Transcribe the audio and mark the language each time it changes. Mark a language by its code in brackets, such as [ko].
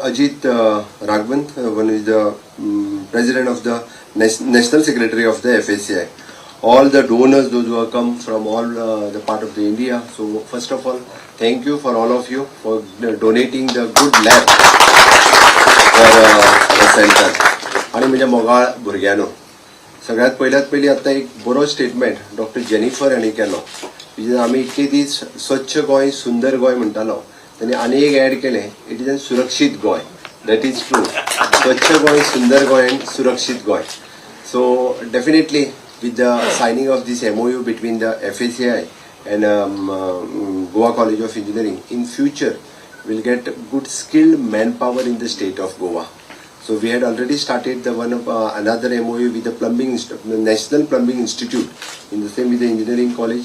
[en] Ajit Raghavant, one who is the President of the National Secretary of the FSAI. All the donors, those who have come from all the part of the India. So first of all, thank you for all of you for donating the good lab for the center. [gom] आणि माझ्या मोगाळ भुरग्यानो सगळ्यात पहिली आता एक बरो statement doctor Jennifer यांनी केलो. आम्ही इतके दीस स्वच्छ गोय सुंदर गोय म्हणटालो, त्यांनी आनी एक ऍड केले, [en] It is a सुरक्षित गोय. That is true. [gom] स्वच्छ गोय, सुंदर गोय and सुरक्षित गोय. [en] So definitely with the signing of this MOU between the FSAI and Goa College of Engineering, in future we'll get good skilled manpower in the state of Goa. So we had already started the another MOU with the National Plumbing Institute in the same with the engineering college.